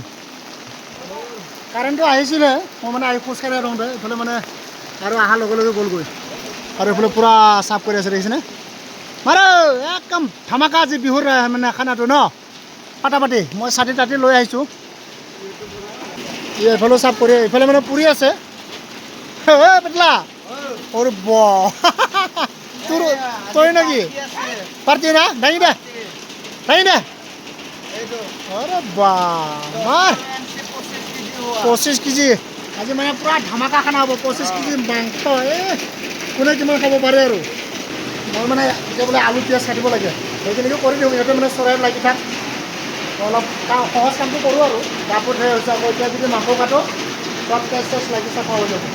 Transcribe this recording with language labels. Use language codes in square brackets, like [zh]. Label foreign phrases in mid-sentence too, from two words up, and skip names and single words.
[as] কাৰেণ্টটো আহিছিলে, মই মানে আহি খোজকাঢ়ি আহোঁতে এইফালে মানে আৰু অহাৰ লগে লগে গ'লগৈ। আৰু এইফালে পূৰা চাফ কৰি আছে দেখিছেনে। বাৰু একদম ধামাকা আজি বিহুৰ মানে খানাটো ন, পাটাপাটি। মই ছাতি তাতি লৈ আহিছোঁ, এইফালেও চাফ কৰি, এইফালে মানে পুৰি আছে। [bn] পেটলা ওরে তোর তোর নাকি পারতি না দাঁড়িয়ে দে দাঁড়িয়ে দে। [as] আরে বাহ 25 কেজি আজি মানে পুরা ধামাকা খানা হ'ব। 25 কেজি মাংস, কোনে কিমান খাব পাৰে আৰু। মই মানে এতিয়া বোলে আলু পিঁয়াজ কাটিব লাগে, সেইখিনিকে কৰি দিওঁ। ইহঁতে মানে চৰাই লাগি থাক, অলপ সহজ কামটো কৰোঁ আৰু। কাপোৰ ধুই হৈছে আকৌ, এতিয়া যদি মাংস কাটো চব তেজ চেজ লাগি চাফা হৈ যাব।